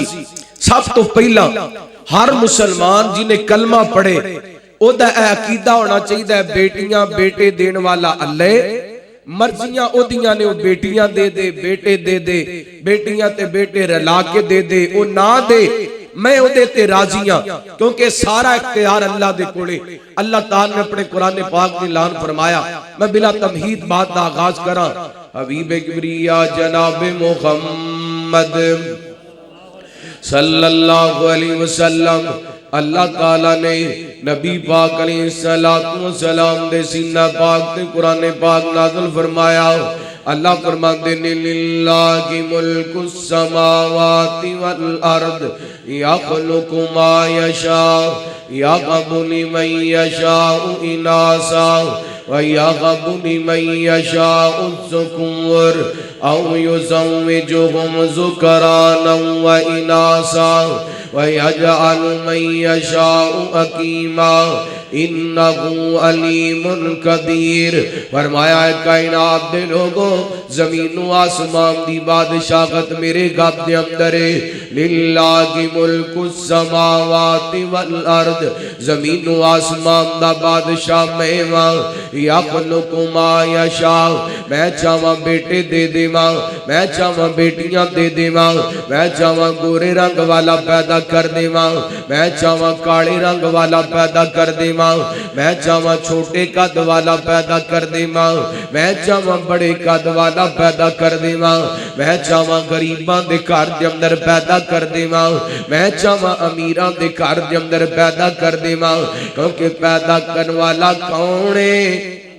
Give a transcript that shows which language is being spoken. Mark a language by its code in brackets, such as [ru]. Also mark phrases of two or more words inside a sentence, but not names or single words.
[pa] سب تو پہلا ہر مسلمان جنہیں کلمہ پڑھے اوہدا عقیدہ ہونا چاہیے بیٹیاں بیٹے دین والا اللہ، مرضیاں اوہدیاں نے، بیٹیاں دے دے، بیٹے دے دے، بیٹیاں تے بیٹے رلا کے دے دے، او نہ دے میں اوہدے تے راضی ہاں، کیونکہ سارا اختیار اللہ دے کولے. اللہ تعالیٰ نے اپنے قرآن پاک میں اعلان فرمایا، میں بلا تمہید بات دا آغاز کرا، حبیب کبریا جناب محمد [ar] صلى الله عليه وسلم, [pa] اللہ تعالیٰ نے نبی پاک علیہ السلام دے سینہ پاک تے قرآن پاک نازل فرمایا. اللہ فرماتے نے [ar] لله ملك السماوات والأرض يخلق ما يشاء يهب لمن يشاء إناثا ويهب لمن يشاء الذكور أو يزوجهم ذكرانا وإناثا ويجعل من يشاء عقيما إنه عليم قدير. [pa] فرمایا کائنات دے لوگوں، زمین آسمان دی بادشاہت میرے گب دے اندر ہے. [ar] لله ملك السماوات والأرض, [pa] زمین آسمان دا بادشاہ میں واں. [ar] يخلق ما يشاء, [pa] میں چاہاں بیٹے دے دیواں، میں چاہاں بیٹیاں دے دیواں، میں چاہاں گورے رنگ والا پیدا کر دیواں، میں چاہاں کالے رنگ والا پیدا کر دیواں، میں چاہاں چھوٹے قد والا پیدا کر دیواں، میں چاہاں بڑے قد والا پیدا کر دیواں، میں چاہاں غریباں دے گھر دے اندر پیدا کر دیواں، میں چاہاں امیراں دے گھر دے اندر پیدا کر دیواں، کیونکہ پیدا کرنے والا کون ہے?